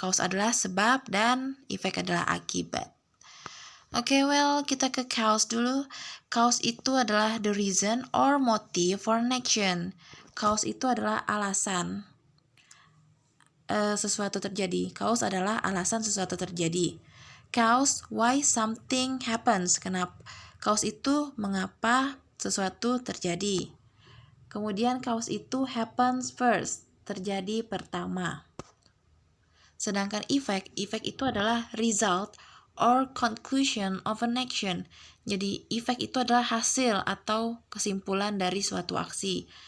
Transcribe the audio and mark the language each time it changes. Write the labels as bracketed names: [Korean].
[Indonesian] Cause adalah sebab dan effect adalah akibat. Kita ke cause dulu. Cause itu adalah [English] the reason or motive for an action. [Indonesian] Cause itu adalah alasan sesuatu terjadi. Cause adalah alasan sesuatu terjadi. [English] Cause why something happens. [Indonesian] Cause itu mengapa sesuatu terjadi. Kemudian cause itu [English] happens first, [Indonesian] terjadi pertama. Sedangkan effect itu adalah [English] result or conclusion of an action. [Indonesian] Jadi effect itu adalah hasil atau kesimpulan dari suatu aksi.